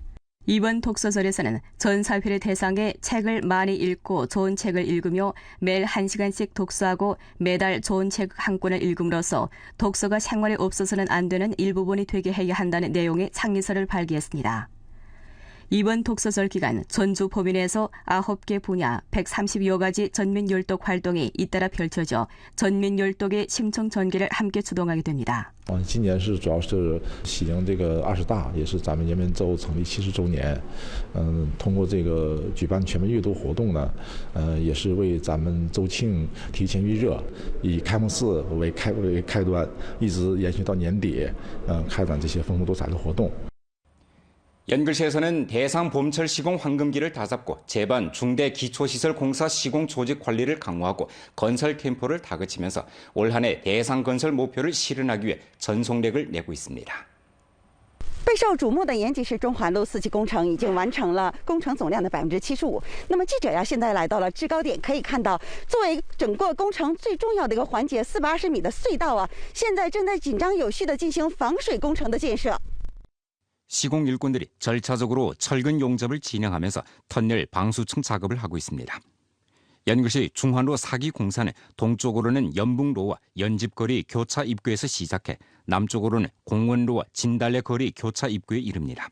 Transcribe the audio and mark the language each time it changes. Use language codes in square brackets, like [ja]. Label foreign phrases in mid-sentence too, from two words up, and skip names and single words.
[ko] 이번 독서절에서는 전 사회를 대상에 책을 많이 읽고 좋은 책을 읽으며 매일 1시간씩 독서하고 매달 좋은 책 한 권을 읽음으로써 독서가 생활에 없어서는 안 되는 일부분이 되게 해야 한다는 내용의倡의서를 발기했습니다. 이번 독서절 기간 전주 포민에서 9개 분야 130여 가지 전민열독 활동이 잇따라 펼쳐져 전민열독의 심청 전개를 함께 주동하게 됩니다. [zh] 今年是主要是喜迎这个20大，也是咱们延边州成立70周年。通过这个举办全面阅读活动呢，也是为咱们州庆提前预热，以开幕式为开端，一直延续到年底，开展这些丰富多彩的活动。 [ko] 연글시에서는 대상 봄철 시공 황금기를 다잡고 제반 중대 기초시설 공사 시공 조직 관리를 강화하고 건설 템포를 다그치면서 올 한 해 대상 건설 목표를 실현하기 위해 전속력을 내고 있습니다. [zh] 备受瞩目的延吉市中环路4期工程已经完成了工程总量的75%。那么记者呀，现在来到了制高点，可以看到，作为整个工程最重要的一个环节，420米的隧道啊，现在正在紧张有序地进行防水工程的建设。 [ko] 시공 일꾼들이 절차적으로 철근 용접을 진행하면서 터널 방수층 작업을 하고 있습니다. 연길시 중환로 4기 공사는 동쪽으로는 연북로와 연집거리 교차 입구에서 시작해 남쪽으로는 공원로와 진달래 거리 교차 입구에 이릅니다.